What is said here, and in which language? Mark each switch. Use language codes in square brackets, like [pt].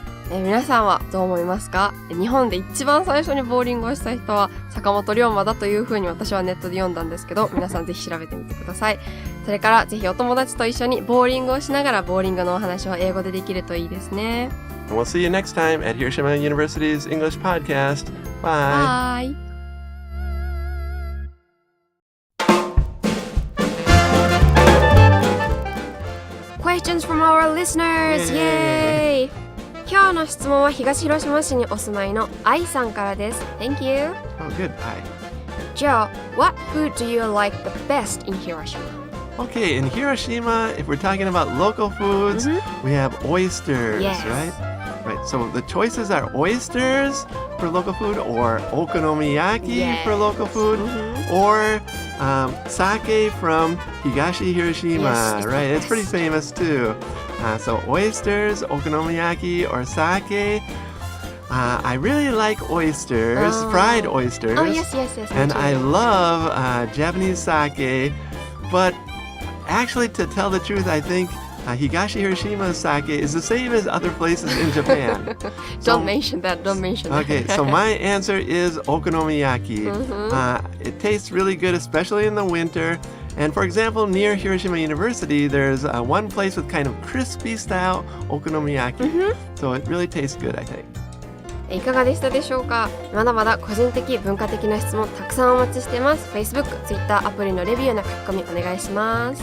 [ja] 皆さんはどう思いますか？日本で一番最初にボーリングをした人は坂本龍馬だというふうに私はネットで読んだんですけど、皆さんぜひ調べてみてください。それからぜひお友達と一緒にボーリングをしながらボーリングのお話を英語でできるといいですね。 [en] And we'll see you next time at Hiroshima University's English podcast. Bye. Bye. Questions from our listeners! Yay! [ja] 今日の質問は東広島市にお住まいの愛さんからです。 [en] Thank you. Oh, good. Bye. Joe, what food do you like the best in Hiroshima? Okay, in Hiroshima, if we're talking about local foods, we have oysters, Yes. right? Right, so the choices are oysters for local food, or okonomiyaki for local food, or sake from Higashi Hiroshima, Yes, right? It's pretty yes. famous too. So oysters, okonomiyaki, or sake. I really like oysters, fried oysters. Oh, yes. And I love Japanese sake, but actually, to tell the truth, I think Higashi Hiroshima's sake is the same as other places in Japan. Don't mention that. Okay, so my answer is okonomiyaki. It tastes really good, especially in the winter. And for example, near Hiroshima University, there's one place with kind of crispy style okonomiyaki. So it really tastes good, I think. [ja] いかがでしたでしょうか？まだまだ個人的文化的な質問たくさんお待ちしてます。Facebook、Twitter、アプリのレビューの書き込みお願いします。